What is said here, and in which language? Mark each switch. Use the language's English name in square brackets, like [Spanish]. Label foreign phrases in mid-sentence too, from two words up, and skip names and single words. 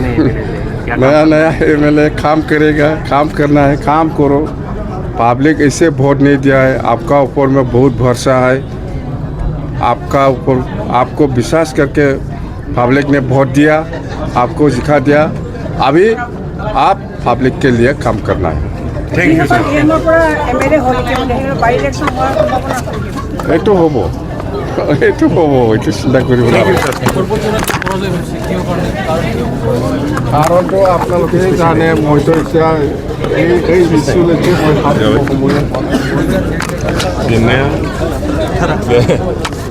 [Hindi] नया MLA काम करेगा काम करना है काम करो पब्लिक ऐसे वोट नहीं दिया है आपका ऊपर में बहुत भरोसा है आपका ऊपर आपको विश्वास करके पब्लिक ने वोट दिया आपको सिखा दिया अभी आप पब्लिक के लिए काम करना है [English] thank you sir [Assamese] এইটো হ'ব এইটো চিন্তা কৰিব নালাগে কাৰণটো আপোনালোকে জানে মইতো এতিয়া এই ইছ্যুলৈকে মই